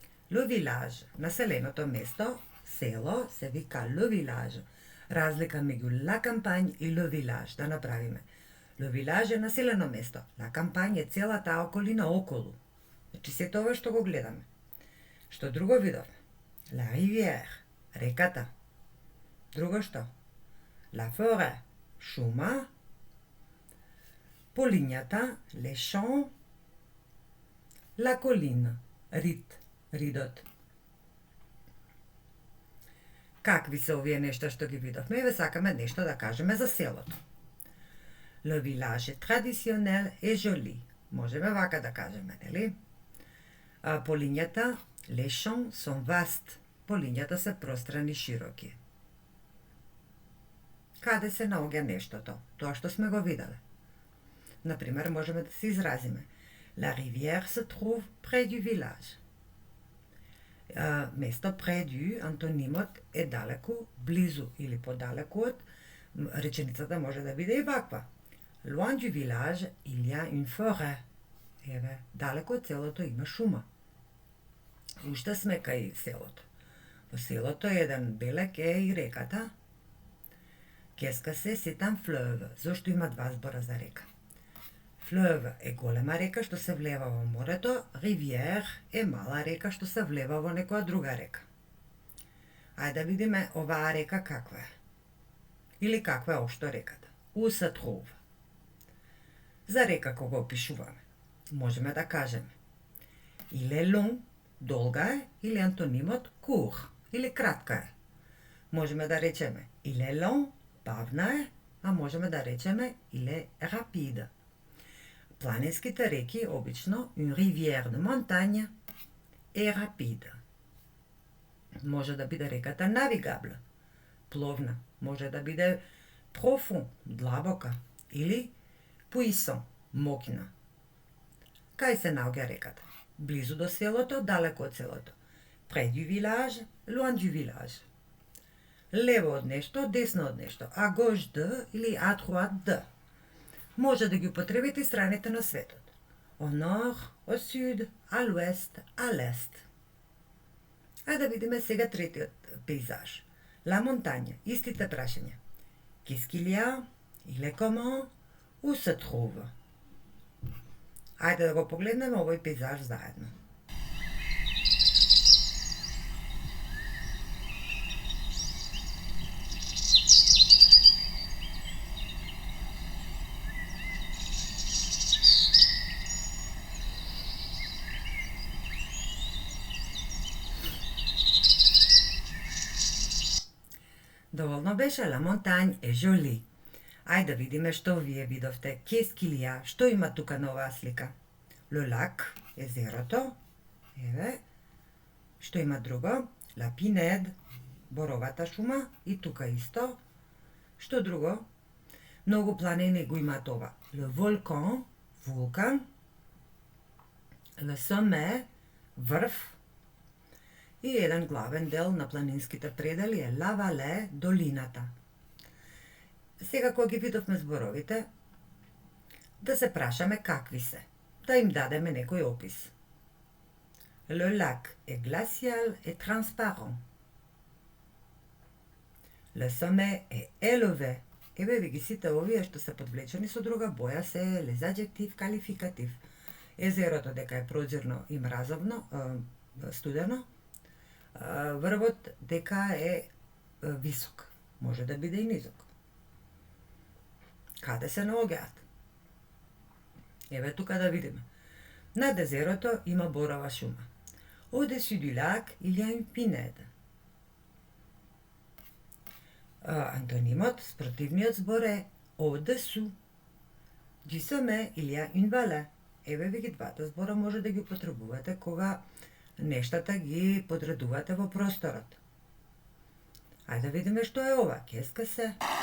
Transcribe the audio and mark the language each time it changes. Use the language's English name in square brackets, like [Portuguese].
[Macedonian] Le village, населеното место, село, се вика le village. Разлика меѓу la campagne и le village да направиме. Le village е населено место. La campagne е целата околина околу. Значи сето ова што го гледаме. Што друго видовме? [French] La rivière, реката. [Macedonian] Друго што? [French] La forêt, шума. Полињата, les champs. La colline, ридот. [Macedonian] Какви се овие нешта што ги видовме? Еве сакаме нешто да кажеме за селото. [French] Le village est traditionnel et joli. [Macedonian] Можеме вака да кажеме, нели? [French] Полињата, les champs sont vastes. [Macedonian] Полињата се пространи и широки. Каде се наоѓа нештото? Тоа што сме го виделе. Например, можеме да се изразиме. [French] La rivière se trouve près du village. [Macedonian] Место près du, антонимот е далеку, близу или подалеку од. Реченицата може да биде и ваква. [French] Loin du village, il y a une forêt. [Macedonian] Еве, далеку од селото има шума. Уште сме кај селото. Во селото еден белек е и реката. [French] Qu'est-ce се c'est un fleuve. [Macedonian] Зошто има два збора за река? Fleuve е голема река што се влева во морето, rivière е мала река што се влева во некоја друга река. Ајде да видиме оваа река каква е. Или каква е општо реката. [French] Où se trouve. [Macedonian] За река кога опишуваме, можеме да кажеме [French] il est long, [Macedonian] долга е, или антонимот court, или кратка е. Можеме да речеме [French] il est long, [Macedonian] бавна е, а можеме да речеме [French] il est rapide. [Macedonian] Планинските реки обично [French] une rivière de montagne е rapide. [Macedonian] Може да биде реката navigable, пловна, може да биде profond, длабока, или puissant, мокна. Кај се наоѓа реката? Близу до селото, далеко од селото. [French] Près du village, loin du village. [Macedonian] Лево од нешто, десно од нешто. [French] À gauche de или à droite de. [Macedonian] Може да ги употребите и страните на светот. [French] Au nord, au sud, à l'ouest, à l'est. [Macedonian] Ајде да видиме сега третиот пейзаж. La montagne, истите прашања. [French] Qu'est-ce qu'il y a? Il est comment? Où se trouve? [Macedonian] Ајде да го погледнеме овој пейзаж заедно. [French] Доволно беше, la montagne est jolie. [Macedonian] Ајде да видиме што вие видовте. [French] Qu'est-ce qu'il y a? [Macedonian] Што има тука на оваа слика? [French] Le lac, езерото. [Macedonian] Еве. Што има друго? La pinède, боровата шума. И тука исто. Што друго? Многу планини го имаат ова. [French] Le volcan, вулкан. Le sommet, врв. [Macedonian] И еден главен дел на планинските предели е La Vallée, долината. Сега кога ги видовме зборовите, да се прашаме какви се, да им дадеме некој опис. [French] Le lac est glacial et transparent. Le sommet est élevé. [Macedonian] Еве ви ги сите овие што се подвлечени со друга боја се [French] les adjectifs qualificatif. [Macedonian] Езерото дека е прозирно и мразовно, студено, врвот дека е висок, може да биде и низок. Каде се наоѓаат? Еве тука да видиме. Над езерото има борова шума. [French] Au-dessus du lac, il y a une pinède. [Macedonian] Антонимот, спротивниот збор е au-dessous. [French] Du sommet, il y a une vallée. [Macedonian] Еве ви ги двата збора може да ги употребувате кога нештата ги подредувате во просторот. Ајде да видиме што е ова. [French] Qu'est-ce се?